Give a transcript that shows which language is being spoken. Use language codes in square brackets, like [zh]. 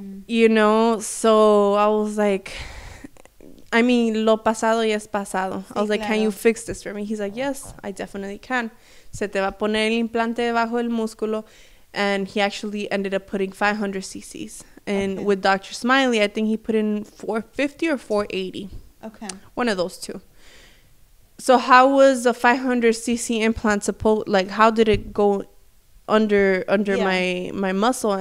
[en] You know, so I was like, I mean, [es] lo pasado ya es pasado. [en] I was like, can you fix this for me? He's like, yes, I definitely can. [es] Se te va a poner el implante debajo del músculo. [en] And he actually ended up putting 500 cc's. And with Dr. Smiley, I think he put in 450 or 480. Okay. One of those two. So how was a 500 cc implant supposed, like, how did it go under my muscle?